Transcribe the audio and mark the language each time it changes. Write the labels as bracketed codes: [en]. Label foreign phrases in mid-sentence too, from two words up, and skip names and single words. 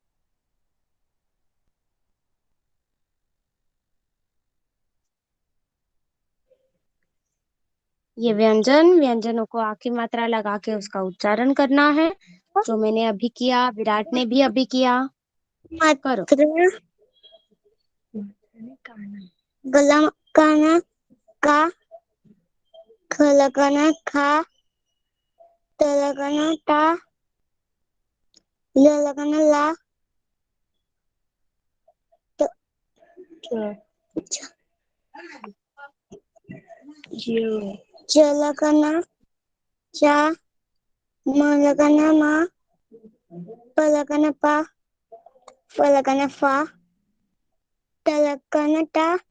[hi] ये व्यंजनों को आ की मात्रा लगा के उसका उच्चारण करना है, जो मैंने अभी किया, विराट ने भी अभी किया। करो। गला काना का, खला काना खा, तला काना ता, लला काना ला, चला काना चा, माला काना मा, पला काना पा, फला काना फा, तला काना ता,